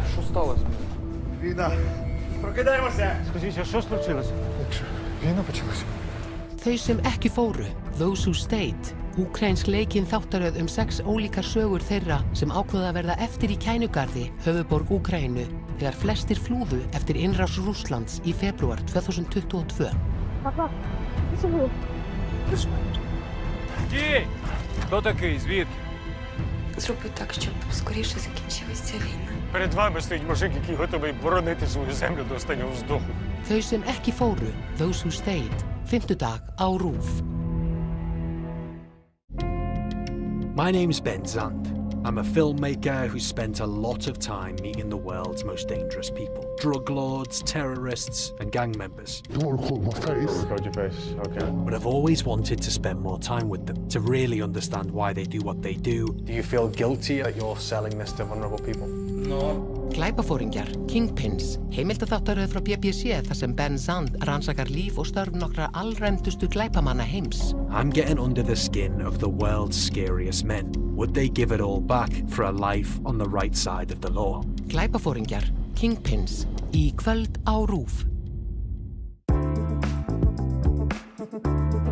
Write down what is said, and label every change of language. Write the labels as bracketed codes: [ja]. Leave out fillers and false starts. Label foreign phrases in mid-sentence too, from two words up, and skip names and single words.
[uk] сталося? Війна. Прокидаємося! Скажіть, а що случилося? Якщо війна почалася. [is] Þau sem ekki fóru, Those Who Stayed, úkraínsk leikinn þáttaröð 6 ólíkar sögur þeirra sem ákváðu að verða eftir í Kænugarði, höfuðborg Úkraínu, þegar flestir flúðu eftir innrás Rússlands í febrúar 2022. Папа, що було? Стій! Хто такий? Звідки? Зроби так, щоб скоріше закінчилася ця війна. Перед вами стоїть мужик, який готовий боронити свою землю до останнього вздоху. Þau sem ekki fóru, Those Who Stayed, fimmtudag á RÚV. [en] My name's Ben Zand. I'm a filmmaker who's spent a lot of time meeting the world's most dangerous people. Drug lords, terrorists, and gang members. You want to call my face? Record your face, okay. But I've always wanted to spend more time with them, to really understand why they do what they do. Do you feel guilty that you're selling this to vulnerable people? No. [is] Glæpafóringjar, Kingpins, heimildaþáttaröð frá BBC þar sem Ben Zand rannsakar líf og störf nokkra allræmdustu glæpamanna heims. [en] I'm getting under the skin of the world's scariest men. Would they give it all back for a life on the right side of the law? [is] Glæpafóringjar, Kingpins, í kvöld á RÚV.